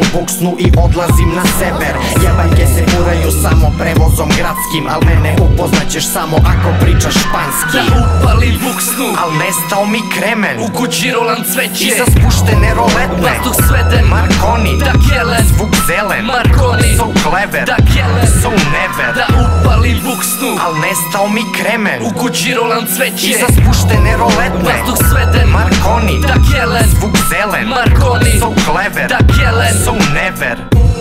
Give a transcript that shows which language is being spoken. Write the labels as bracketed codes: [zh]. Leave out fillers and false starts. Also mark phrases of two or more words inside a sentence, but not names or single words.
[sr] buksnu i odlazim na sever, jebajke se furaju samo prevozom gradskim, al mene upoznaćeš samo ako pričaš španski. Da upalim buksnu, al nestao mi kremen, u kući rolan cveće, iza spuštene roletne, vazduh sveden, Marconi, dak jelen, zvuk zelen, Marconi, [en] so clever, [sr] dak jelen, [en] so never. [sr] da upalim buksnu, al nestao mi kremen, u kući rolan cveće, iza spuštene roletne, vazduh sveden, Marconi, dak jelen, zvuk zelen, Marconi, [en] so clever, [sr] dak jelen, [en] so never.